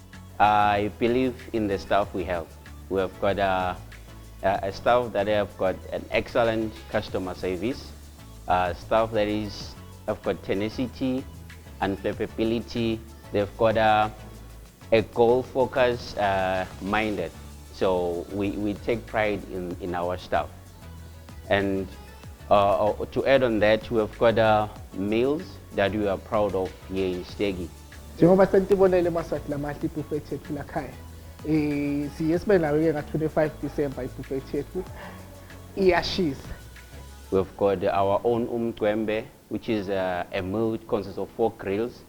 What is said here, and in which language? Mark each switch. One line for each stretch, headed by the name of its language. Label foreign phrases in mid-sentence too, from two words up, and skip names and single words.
English: I believe in the staff we have. We have got a staff that have got an excellent customer service, staff that have got tenacity and flexibility. They've got a goal focus minded. So we take pride in our staff. And to add on that, we have got meals that we are proud of here in Stegi.
Swati: Njengoba sentibonele maswati lamahle ibuffet yethu lakhaya. Siye sibe nayo nga-25 December ibuffet yethu iyashisa.
English: We've got our own umqwembe, which is a meal which consists of 4 grills.